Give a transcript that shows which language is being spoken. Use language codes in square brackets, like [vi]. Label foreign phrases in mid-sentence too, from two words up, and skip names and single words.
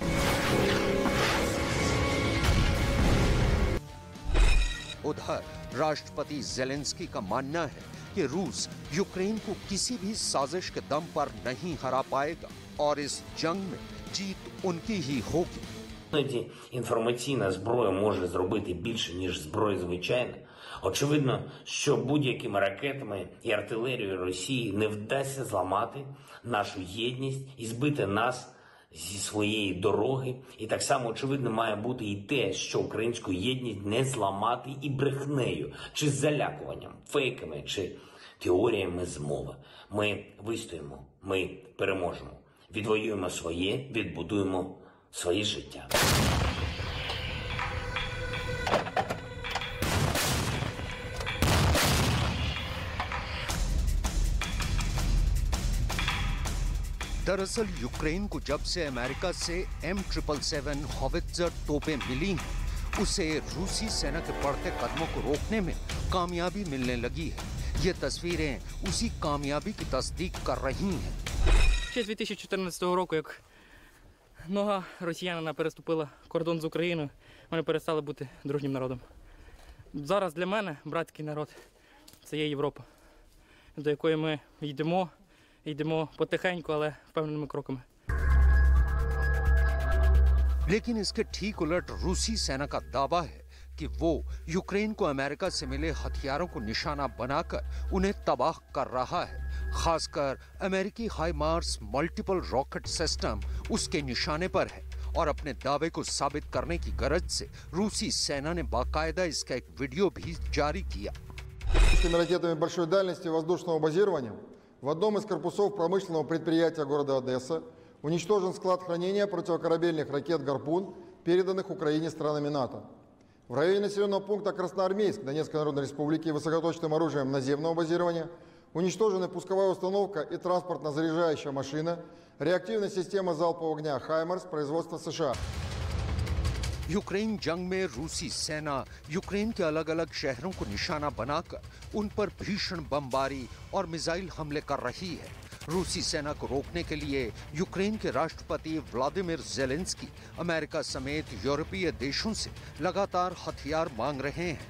[hi] उधर राष्ट्रपति ज़ेलेंस्की का मानना है कि रूस यूक्रेन को किसी भी साजिश के दम पर नहीं हरा पाएगा और इस जंग में जीत उनकी ही होगी। [uk] Іноді інформаційна зброя може зробити більше, ніж зброя звичайна. Очевидно, що будь-якими ракетами і артилерією Росії не вдасться зламати нашу єдність і збити нас зі своєї дороги. І так само очевидно має бути і те, що українську єдність не зламати і брехнею, чи залякуванням, фейками, чи теоріями змови. Ми вистоїмо, ми переможемо. Відвоюємо своє, відбудуємо своє життя. [hi] दरअसल यूक्रेन को जब से अमेरिका से M777 हॉवित्जर तोपें मिली हैं, उसे रूसी सेना के बढ़ते कदमों को रोकने में कामयाबी मिलने लगी है। ये तस्वीरें उसी कामयाबी की तस्दीक कर रही हैं। [uk] Ще з 2014 року, як нога росіянина переступила кордон з Україною, вони перестали бути дружнім народом. Зараз для мене братський народ – це є Європа, до якої ми йдемо потихеньку, але впевненими кроками. [hi] लेकिन इसके ठीक उलट रूसी सेना का दावा है कि वो यूक्रेन को अमेरिका से मिले हथियारों को निशाना बनाकर उन्हें तबाह कर रहा है। खासकर अमेरिकी हाइमार्स [en] multiple rocket system [hi] उसके निशाने पर है और अपने दावे को साबित करने की गरज से रूसी सेना ने बाकायदा इसका एक वीडियो भी जारी किया। [ru] Ракетами большой дальности воздушного базирования в одном из корпусов промышленного предприятия города Одесса уничтожен склад хранения противокорабельных ракет «Гарпун», переданных Украине странами НАТО. В районе населенного пункта Красноармейск Донецкой Народной Республики высокоточным оружием наземного базирования уничтожены пусковая установка и транспортно-заряжающая машина, реактивная система залпового огня «Хаймарс» производства США. [hi] यूक्रेन जंग में रूसी सेना यूक्रेन के अलग अलग शहरों को निशाना बनाकर उन पर भीषण बमबारी और मिसाइल हमले कर रही है। रूसी सेना को रोकने के लिए यूक्रेन के राष्ट्रपति व्लादिमीर ज़ेलेंस्की अमेरिका समेत यूरोपीय देशों से लगातार हथियार मांग रहे हैं।